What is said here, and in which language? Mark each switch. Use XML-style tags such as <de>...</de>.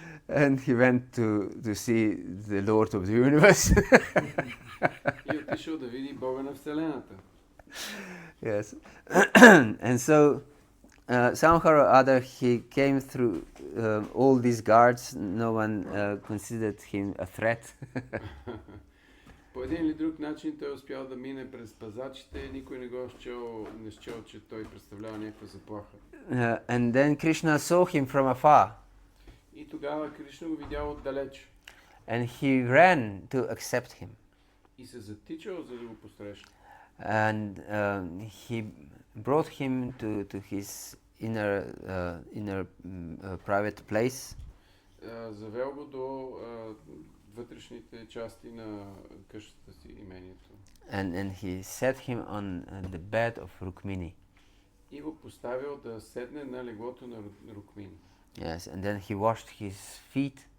<en>And he went to see the Lord of the universe.</en> <bg>И отишъл да види Бога на Вселената.</bg> <en>Yes. And so somehow or other he came through all these guards. No one considered him a threat.</en> <bg>По един или друг начин той успял да мине през пазачите, никой не го счел, че той представлява някаква заплаха.</bg> <en>And then Krishna saw him from afar.</en> <bg>И тогава Кришна го видял отдалеч.</bg> <en>And he ran to accept him.</en> <bg>И се затичал, за да го посрещне.</bg> <en>And he brought him to his inner private place.</en> <bg>Завел го до вътрешните части на къщата си, имението.</bg> <en>And he set him on the bed of Rukmini.</en> <bg>И го поставил да седне на леглото на Рукмини.</bg> <en>Yes, and then he washed his feet.</en>